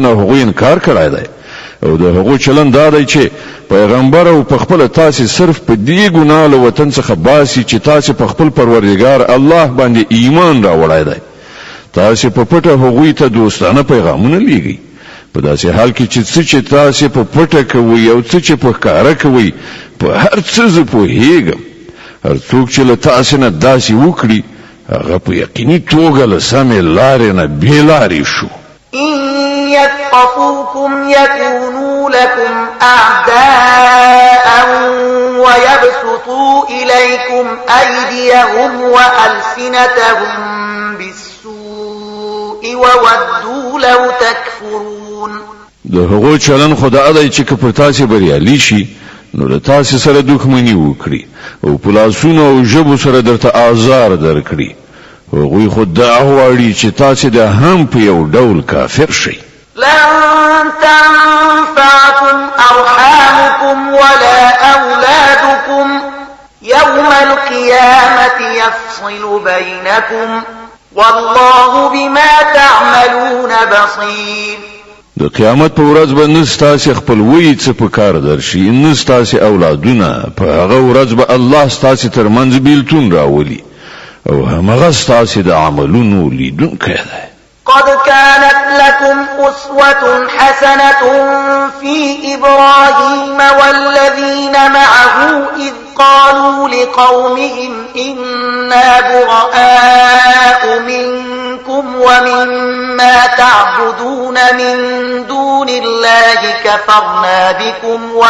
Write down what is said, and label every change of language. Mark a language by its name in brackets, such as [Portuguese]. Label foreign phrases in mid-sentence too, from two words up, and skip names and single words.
[Pashto] نه هغوی انکار کړی دی او د هغو چلن دا دی چې پیغمبر او په خپل تاسو صرف په دې ګناه له وطن څخه باسي چې تاسو په خپل پروردگار الله باندې ایمان راوړی دی تاسو په پټه هغوی ته دوستانه پیغامونه لیږئ په داسې حال کې چې تاسو په پټه کوي او څه چې په ښکاره کوي په هر څه زه پوهیږم هر څوک چې له تاسو نه داسې وکړي هغه په یقیني توګه له سمې لارې نه بېلارې شو [Arabic] إن يثقفوكم يكونوا لكم أعداء ويبسطوا إليكم أيديهم وألسنتهم بالسوء وودوا لو تكفرون [Pashto] د هغو چلن خدا دی چې په تاسو بریالي شي نو له تاسو سره دښمنی وکړي او په لاسونو او ژبو سره درته آزار درکړي هغوی خود دا غواړي چې تاسو د هم په یو ډول کافر شئ [Arabic] لن تنفعكم أرحامكم ولا أولادكم يوم القيامة يفصل بينكم والله بما تعملون بصير [Pashto] د قیامت په ورځ به نستاسي خپلوي څه په کار درشي نستاسي اولادونه په هغه ورځ به الله ستاسي ترمنځ بیلتون راولي او همغه ستاسي د عملونو لیدونکی دی [Arabic] قد كانت لكم أسوة حسنة في إبراهيم والذين معه إذ قالوا لقومهم إنا براء منكم ومما تعبدون من دون الله كفرنا بكم